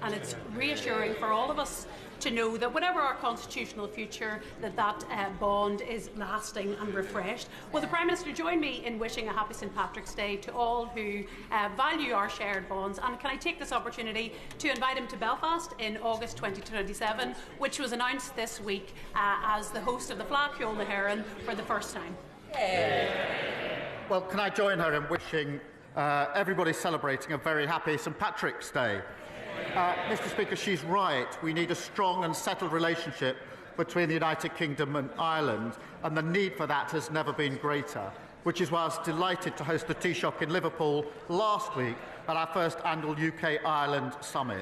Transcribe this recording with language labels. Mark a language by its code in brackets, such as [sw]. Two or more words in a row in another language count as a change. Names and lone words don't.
[en] And it's reassuring for all of us to know that whatever our constitutional future, that bond is lasting and refreshed. Will the Prime Minister join me in wishing a happy St Patrick's Day to all who value our shared bonds? And can I take this opportunity to invite him to Belfast in August 2027, which was announced this week as the host of the Fleadh na hÉireann for the first time? Well, can I join her in wishing everybody celebrating a very happy St Patrick's Day? Mr. Speaker, she's right. We need a strong and settled relationship between the United Kingdom and Ireland, and the need for that has never been greater, which is why I was delighted to host the Taoiseach in Liverpool last week at our first annual UK-Ireland Summit.